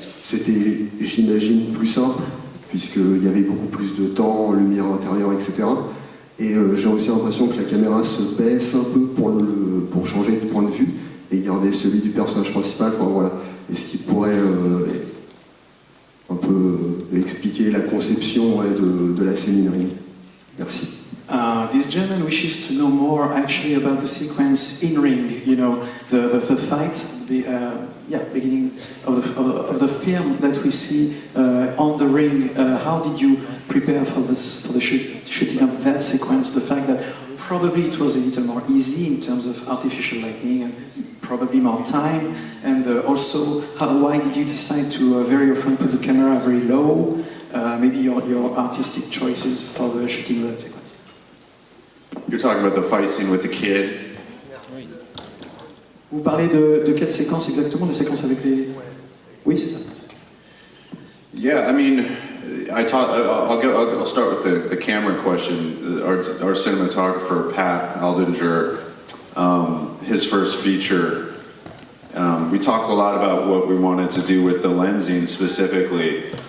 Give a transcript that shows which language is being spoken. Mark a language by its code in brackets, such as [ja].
[fr] C'était, j'imagine, plus simple, puisqu'il y avait beaucoup plus de temps, lumière intérieure, etc. Et j'ai aussi l'impression que la caméra se baisse un peu pour changer de point de vue et garder celui du personnage principal. Enfin, voilà. Est-ce qu'il pourrait un peu expliquer la conception de la scène in ring? Merci. [en] This gentleman wishes to know more actually about the sequence in ring, you know, the fight, beginning of the film that we see on the ring. How did you prepare for the shooting of that sequence? The fact that probably it was a little more easy in terms of artificial lighting and probably more time, and also why did you decide to very often put the camera very low? Maybe your artistic choices for the shooting of that sequence. You're talking about the fight scene with the kid? [fr] Vous parlez de quelle séquence exactement? La séquence avec les... Oui, c'est ça. [en] Yeah, I mean, I'll start with the camera question. Our cinematographer, Pat Aldinger, his first feature, we talked a lot about what we wanted to do with the lensing specifically.